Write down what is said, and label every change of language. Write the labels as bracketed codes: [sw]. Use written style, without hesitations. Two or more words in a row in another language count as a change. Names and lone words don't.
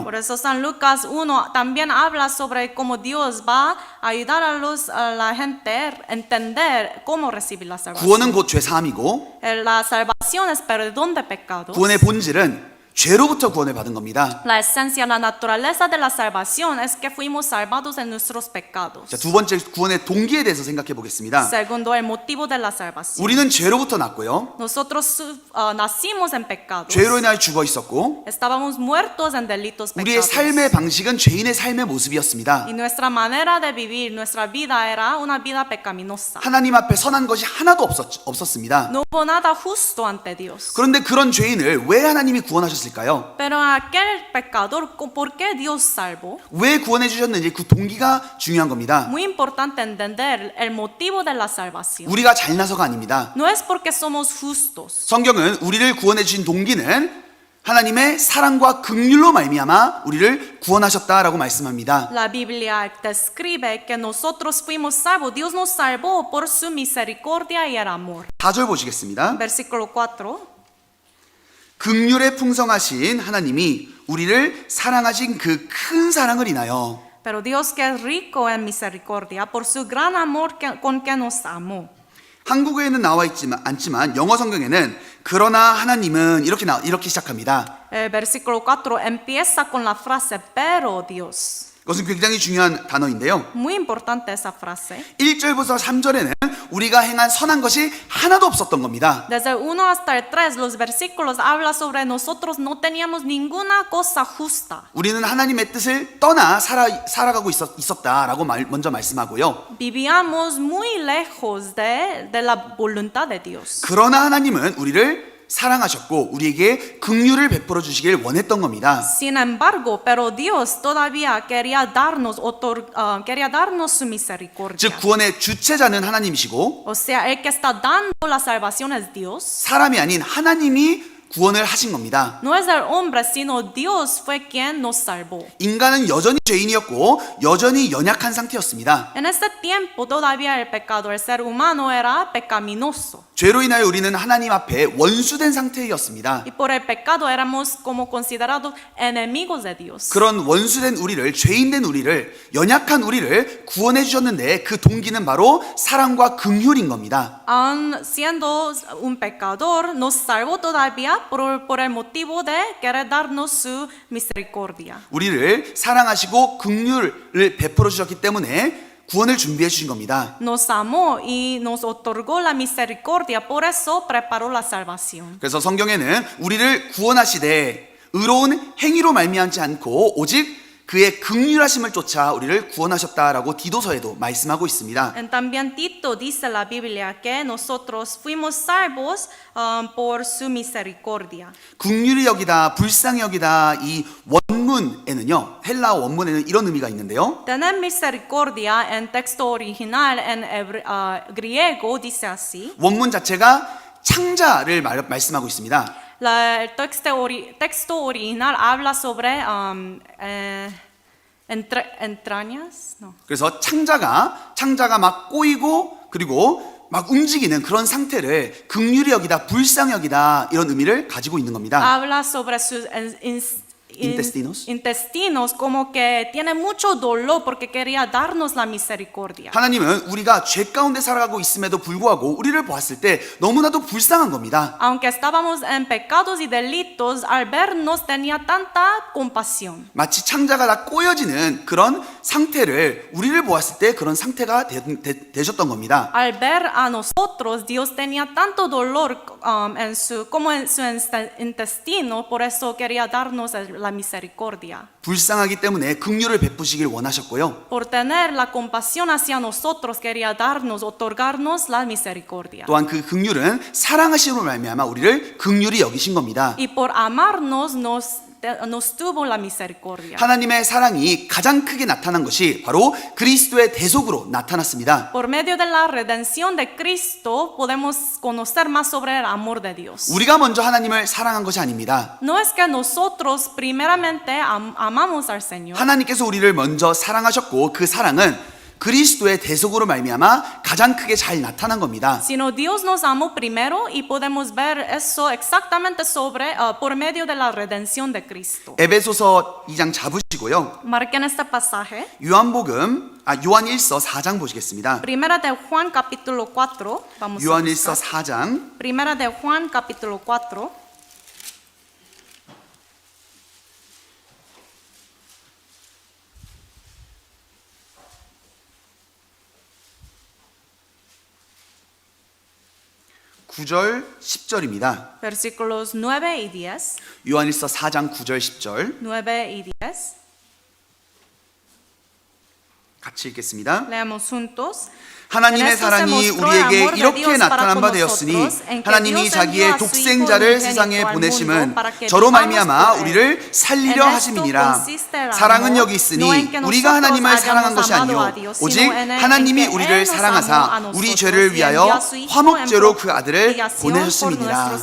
[es] Por eso San Lucas 1 también habla sobre cómo Dios va a ayudar a la gente a entender cómo recibir la salvación. [ko] 구원은 곧 죄 사함이고 [es] La salvación es perdón de pecados. [ko] 구원의 본질은 죄로부터 구원을 받은 겁니다. [es] La esencia, la naturaleza de la salvación es que fuimos salvados de nuestros pecados. [ko] 자, 두 번째 구원의 동기에 대해서 생각해 보겠습니다. [es] Segundo, el motivo de la salvación. [ko] 우리는 죄로부터 났고요. [es] Nosotros nacimos en pecados. [ko] 죄로 인하여 죽어 있었고 [es] Estábamos muertos en delitos [ko] 우리의 [es] pecados. [ko] 삶의 방식은 죄인의 삶의 모습이었습니다. [es] Y nuestra manera de vivir, nuestra vida era una vida pecaminosa. [ko] 하나님 앞에 선한 것이 하나도 없었습니다. [es] No hubo nada justo ante Dios. [ko] 그런데 그런 죄인을 왜 하나님이 구원하셨을까요? [es] Pero aquel pecador, ¿por qué Dios salvó? [ko] 왜 구원해 주셨는지 그 동기가 중요한 겁니다. [es] Muy importante entender el motivo de la salvación. [ko] 우리가 잘나서가 아닙니다. [es] No es porque somos justos. [ko] 성경은 우리를 구원해 주신 동기는 하나님의 사랑과 긍휼로 말미암아 우리를 구원하셨다라고 말씀합니다. [es] La Biblia describe que nosotros fuimos salvos. Dios nos salvó por su misericordia y el amor. [ko] 4절 보시겠습니다. [es] Versículo 4. [ko] 긍휼에 풍성하신 하나님이 우리를 사랑하신 그 큰 사랑을 인하여 [es] Pero Dios que es rico en misericordia por su gran amor con que nos amó. [ko] 한국어에는 나와 있지만 않지만 영어 성경에는 그러나 하나님은 이렇게 시작합니다. [es] Versículo 4 empieza con la frase pero Dios. [ko] 그것은 굉장히 중요한 단어인데요. [es] Muy importante esa frase. [ko] 1절부터 3절에는 우리가 행한 선한 것이 하나도 없었던 겁니다. [es] Desde el 1 hasta el 3 los versículos habla sobre nosotros no teníamos ninguna cosa justa. [ko] 우리는 하나님의 뜻을 떠나 살아가고 있었다라고 먼저 말씀하고요. [es] Vivíamos muy lejos de la voluntad de Dios. [ko] 그러나 하나님은 우리를 사랑하셨고 우리에게 긍휼을 베풀어 주시길 원했던 겁니다. [es] Sin embargo, pero Dios todavía quería darnos su misericordia. [ko] 즉 구원의 주체자는 하나님이시고 [es] O sea, el que está dando la salvación es Dios. [ko] 사람이 아닌 하나님이 구원을 하신 겁니다. [es] No es el hombre, sino Dios fue quien nos salvó. [ko] 인간은 여전히 죄인이었고 여전히 연약한 상태였습니다. [es] En este tiempo todavía el pecado, el ser humano era pecaminoso. [ko] 죄로 인하여 우리는 하나님 앞에 원수된 상태였습니다. [es] Y por el pecado éramos como considerados enemigos de Dios. [ko] 그런 원수된 우리를, 죄인된 우리를, 연약한 우리를 구원해 주셨는데 그 동기는 바로 사랑과 긍휼인 겁니다. [es] Aun siendo un pecador, nos salvó todavía por el motivo de querer darnos su misericordia. [ko] 우리를 사랑하시고 긍휼을 베풀어 주셨기 때문에 구원을 준비해 주신 겁니다. [es] Nos amó y nos otorgó la misericordia, por eso preparó la salvación. [ko] 그래서 성경에는 우리를 구원하시되 의로운 행위로 말미암지 않고 오직 그의 긍휼하심을 쫓아 우리를 구원하셨다라고 디도서에도 말씀하고 있습니다. [es] En también Tito dice la Biblia que nosotros fuimos salvos por su misericordia. [ko] 긍휼히 여기다, 불쌍히 여기다 이 원문에는요, 헬라어 원문에는 이런 의미가 있는데요. [es] Tener misericordia en texto original en griego dice así. [ko] 원문 자체가 창자를 말씀하고 있습니다. [es] El texto original habla sobre entrañas. No. [ko] 그래서 창자가 막 꼬이고 그리고 막 움직이는 그런 상태를 긍휼히 여기다, 불쌍히 여기다 이런 의미를 가지고 있는 겁니다. [es] Habla sobre sus intestinos como que tiene mucho dolor porque quería darnos la misericordia. [ko] 하나님은 우리가 죄 가운데 살아가고 있음에도 불구하고 우리를 보았을 때 너무나도 불쌍한 겁니다. [es] Aunque estábamos en pecados y delitos, al vernos tenía tanta compasión. [ko] 마치 창자가 다 꼬여지는 그런 상태를 우리를 보았을 때 그런 상태가 되셨던 겁니다. [es] Al ver a nosotros, Dios tenía tanto dolor como en su intestino, por eso quería darnos la misericordia. [ko] 불쌍하기 때문에 긍휼을 베푸시길 원하셨고요. [es] Por tener la compasión hacia nosotros, quería otorgarnos la misericordia. [ko] 또한 그 긍휼은 사랑하심으로 말미암아 우리를 긍휼히 여기신 겁니다. [es] Y por amarnos nos tuvo la misericordia. [ko] 하나님의 사랑이 가장 크게 나타난 것이 바로 그리스도의 대속으로 나타났습니다. [es] Por medio de la redención de Cristo podemos conocer más sobre el amor de Dios. [ko] 우리가 먼저 하나님을 사랑한 것이 아닙니다. [es] No es que nosotros primeramente amamos al Señor. [ko] 하나님께서 우리를 먼저 사랑하셨고 그 사랑은 그리스도의 대속으로 말미암아 가장 크게 잘 나타난 겁니다. [es] Sino Dios nos amó primero y podemos ver eso exactamente por medio de la redención de Cristo. [ko] 에베소서 2장 잡으시고요. [es] Marquen este pasaje. [ko] 요한일서 4장 보시겠습니다. [es] Primera de Juan capítulo 4. Vamos a [ko] 요한일서 [es] buscar. [ko] 4장 [es] Primera de Juan capítulo 4. [ko] 구절 10절입니다. [es] Versículos 9 y 10. [ko] 요한일서 4장 9절 10절 [es] 9 y 10. [ko] 같이 읽겠습니다. [es] Leamos juntos. [ko] 하나님의 사랑이 우리에게 이렇게 나타난 바 되었으니 하나님이 자기의 독생자를 세상에 보내심은 저로 말미암아 우리를 살리려 하심이니라. 사랑은 여기 있으니 우리가 하나님을 사랑한 것이 아니요 오직 하나님이 우리를 사랑하사 우리 죄를 위하여 화목제로 그 아들을 보내셨음이니라.